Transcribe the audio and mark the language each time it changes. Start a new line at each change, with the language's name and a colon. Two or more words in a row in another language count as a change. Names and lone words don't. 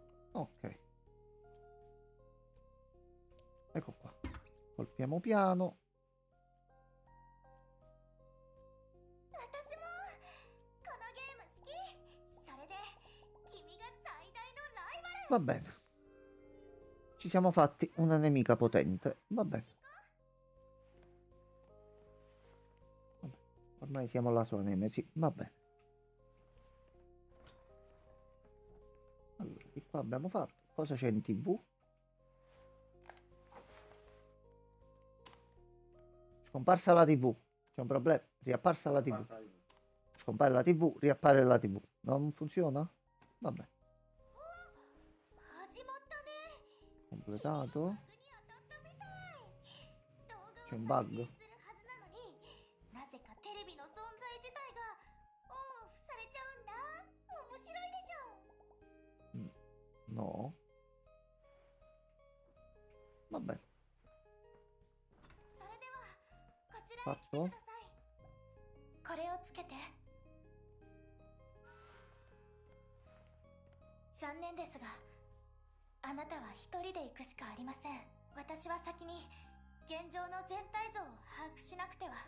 Italian: Ok. Ecco qua. Colpiamo piano.
Japanese: 私もこのゲーム好き。それで君が最大のライバル。
Italian: Va bene. Ci siamo fatti una nemica potente. Va bene. Vabbè. Ormai siamo la sua nemesi. Va bene. Allora, di qua abbiamo fatto. Cosa c'è in TV? Scomparsa la TV. C'è un problema. Riapparsa la TV. Scompare la TV, riappare la TV. Non funziona? Vabbè.
Japanese: 始まったね。
Italian: Completato.
Japanese: 動画を
Italian: C'è un
Japanese: 再
Italian: bug.
Japanese: 生するはずなのに、なぜかテレビの存在自体がオンオフされちゃうんだ。面白いでしょ。
Italian: No. Va bene.
Japanese: それではこちらへ来てください。これをつけて。残念ですが、あなたは一人で行くしかありません。私は先に現状の全体像を把握しなくては。